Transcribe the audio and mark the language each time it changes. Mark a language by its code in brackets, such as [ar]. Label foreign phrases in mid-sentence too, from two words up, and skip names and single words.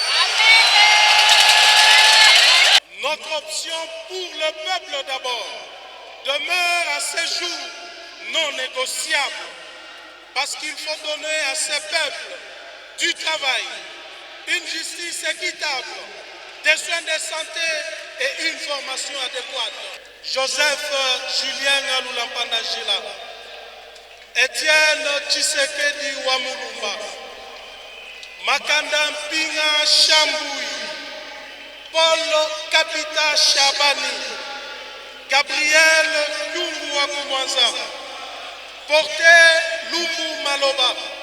[fr] Notre option pour le peuple d'abord demeure à ce jour non négociable parce qu'il faut donner à ces peuples du travail, une justice équitable, des soins de santé et une formation adéquate. Joseph Julien Lulampandajila, Etienne Tshisekedi Wamulumba, Makanda Mpinga Chamboui, Paul Kapita Chabani, Gabriel Lungu Wakumwanza, Porté Lumbu Maloba,